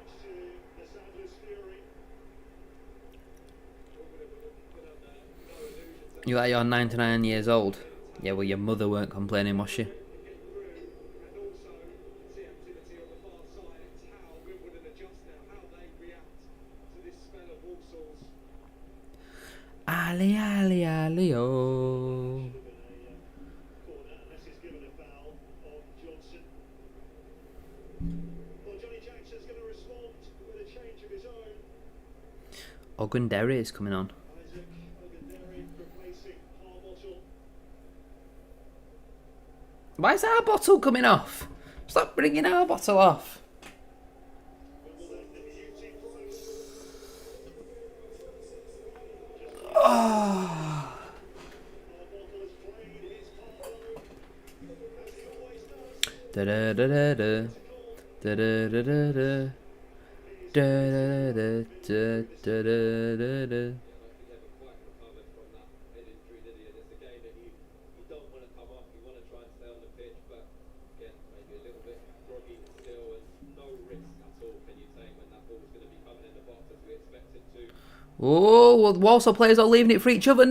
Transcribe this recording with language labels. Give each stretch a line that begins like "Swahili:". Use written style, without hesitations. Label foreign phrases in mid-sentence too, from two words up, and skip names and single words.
English: You're 99 years old. Yeah, well, your mother weren't complaining, was she? Ali, ali, ali, oh. Ogundere is coming on. Why is our bottle coming off? Stop bringing our bottle off. Oh. Da da da da da da da da da da. Da, da, da, da, da, da, da. Oh, well, Walsall players are leaving it for each other.